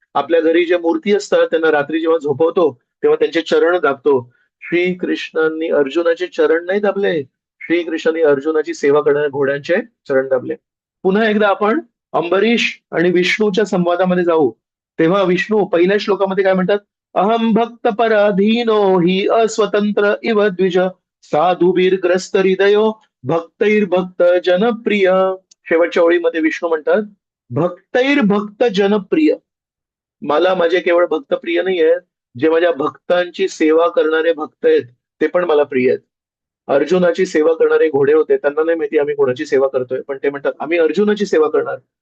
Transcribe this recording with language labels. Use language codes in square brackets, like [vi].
[mr] आपल्या घरी ज्या मूर्ती असतात त्यांना रात्री जेव्हा झोपवतो, तेव्हा त्यांचे चरण दाबतो. श्रीकृष्णांनी अर्जुनाचे चरण नाही दाबले, श्रीकृष्णांनी अर्जुनाची सेवा करणाऱ्या घोड्यांचे चरण दाबले. पुन्हा एकदा आपण अंबरीश आणि विष्णूच्या संवादामध्ये जाऊ. तेव्हा विष्णू पहिल्या श्लोकामध्ये काय म्हणतात? [sa] अहम भक्त पराधीनो हि अस्वतंत्र इव द्विज साधुबीरग्रस्त हृदयो भक्तैर्भक्त जनप्रिय. [mr] शेवटच्या ओळीमध्ये विष्णू म्हणतात, [sa] भक्तैर्भक्त जनप्रिय. [mr] मला माझे केवळ भक्त प्रिय नाही आहेत, जे माझ्या भक्तांची सेवा करणारे भक्त आहेत ते पण मला प्रिय आहेत. अर्जुनाची सेवा करणारे घोडे होते, त्यांना नाही माहिती आम्ही कोणाची सेवा करतोय, पण ते म्हणतात आम्ही अर्जुनाची सेवा करणार.